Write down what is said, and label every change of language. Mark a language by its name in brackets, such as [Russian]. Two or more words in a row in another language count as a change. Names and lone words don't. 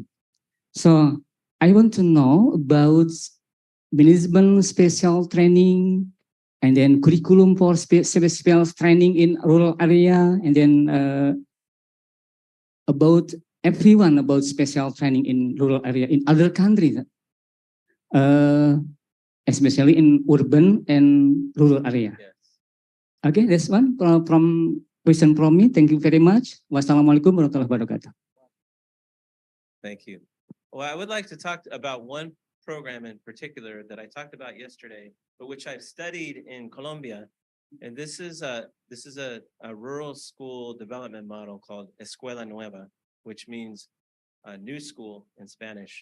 [English] So I want to know about management special training and then curriculum for special training in rural area, and then about everyone about special training in rural area in other countries, especially in urban and rural area. Yes. Okay, that's one from question from me. Thank you very much. [Arabic] Wassalamualaikum warahmatullahi wabarakatuh. [English] Thank you. Well, I would like to talk about one program in particular that I talked about yesterday, but which I've studied in Colombia. And this is a rural school development model called Escuela Nueva, which means new school in Spanish.